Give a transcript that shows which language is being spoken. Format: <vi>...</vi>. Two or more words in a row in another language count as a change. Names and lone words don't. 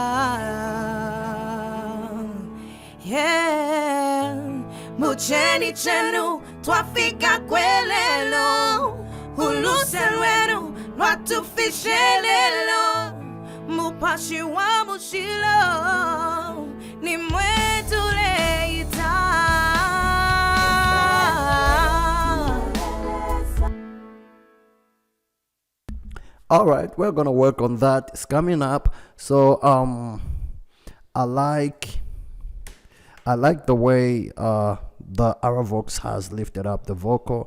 <bem>yeah mucheni chenu twafika kwelelo hulu selwenu lo atufishelelo mupashi wa mushilo ni mwetule ita.</bem> <en>All right, we're gonna work on that. It's coming up. So I like the way the Aravox has lifted up the vocal.</en>